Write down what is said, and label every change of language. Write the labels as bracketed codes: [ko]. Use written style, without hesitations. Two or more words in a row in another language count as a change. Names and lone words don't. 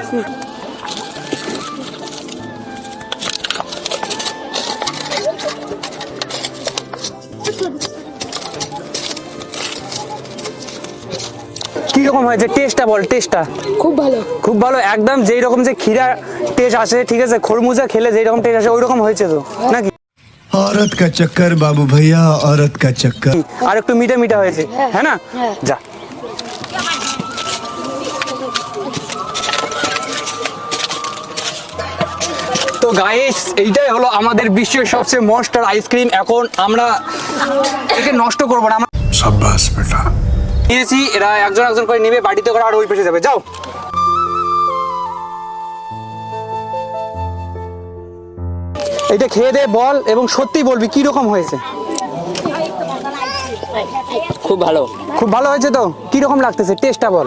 [bn] কি রকম হয়েছে টেস্টটা বল, টেস্টটা? খুব ভালো, খুব ভালো, একদম যেই রকম যে ক্ষীরা টেস্ট আসে, ঠিক আছে, খরমুজা খেলে যেই রকম টেস্ট আসে ওই রকম হয়েছে তো নাকি? [hi] औरत का चक्कर बाबू भैया, औरत का चक्कर। [bn] আর একটু মিঠা মিঠা হয়েছে, হ্যাঁ না? যা তো গাইস এইটাই হলো আমাদের বিশ্বের সবচেয়ে মস্টার আইসক্রিম। এখন আমরা একে নষ্ট করবো না, আমরা [hi] शाबाश बेटा। [bn] নিয়েছি, এরা একজন একজন করে নেবে, বাড়িতে করে আর ওই পেছে যাবে। যাও এটা খেয়ে দে বল, এবং সত্যি বলবি কি রকম হয়েছে। খুব ভালো, খুব ভালো হয়েছে তো? কি রকম লাগতেছে টেস্টটা বল?